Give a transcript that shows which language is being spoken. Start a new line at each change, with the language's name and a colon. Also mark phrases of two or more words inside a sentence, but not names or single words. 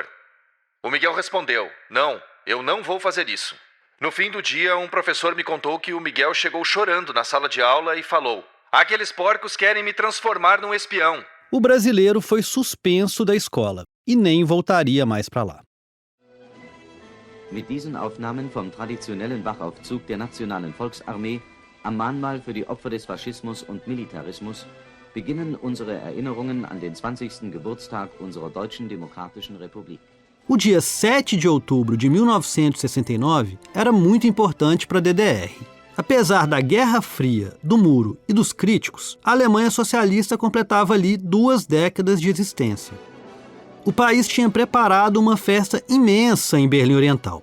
Portuguese: O Miguel respondeu, não, eu não vou fazer isso. No fim do dia, um professor me contou que o Miguel chegou chorando na sala de aula e falou, aqueles porcos querem me transformar num espião. O brasileiro foi suspenso da escola e nem voltaria mais para lá.
German: Mit diesen Aufnahmen vom traditionellen Wachaufzug der Nationalen Volksarmee am Mahnmal für die Opfer des Faschismus und Militarismus beginnen unsere Erinnerungen an den 20. Geburtstag unserer Deutschen Demokratischen Republik.
Portuguese: O dia 7 de outubro de 1969 era muito importante para a DDR. Apesar da Guerra Fria, do Muro e dos críticos, a Alemanha socialista completava ali 2 décadas de existência. O país tinha preparado uma festa imensa em Berlim Oriental.